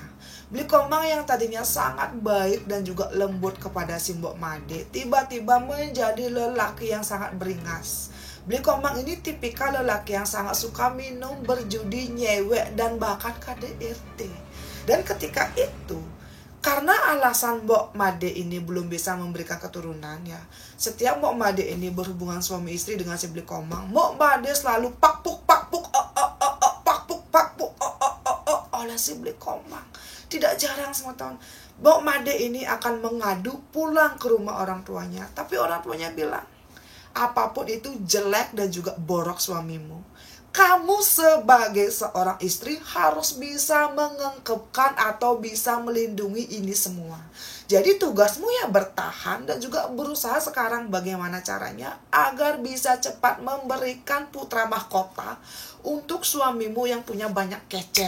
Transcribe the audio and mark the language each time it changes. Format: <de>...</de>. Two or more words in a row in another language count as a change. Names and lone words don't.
<id>Bli Komang yang tadinya sangat baik dan juga lembut kepada si Mbok Made, tiba-tiba menjadi lelaki yang sangat beringas. Bli Komang ini tipikal lelaki yang sangat suka minum, berjudi, nyewek, dan bahkan KDRT. Dan ketika itu, karena alasan Mbok Made ini belum bisa memberikan keturunan ya, setiap Mbok Made ini berhubungan suami istri dengan si Bli Komang, Mbok Made selalu pakpuk oleh si Bli Komang. Tidak jarang semeton Mbok Made ini akan mengadu pulang ke rumah orang tuanya, tapi orang tuanya bilang, apapun itu jelek dan juga borok suamimu, kamu sebagai seorang istri harus bisa mengengkepkan atau bisa melindungi ini semua. Jadi tugasmu ya bertahan dan juga berusaha sekarang bagaimana caranya agar bisa cepat memberikan putra mahkota untuk suamimu yang punya banyak kecer.</id>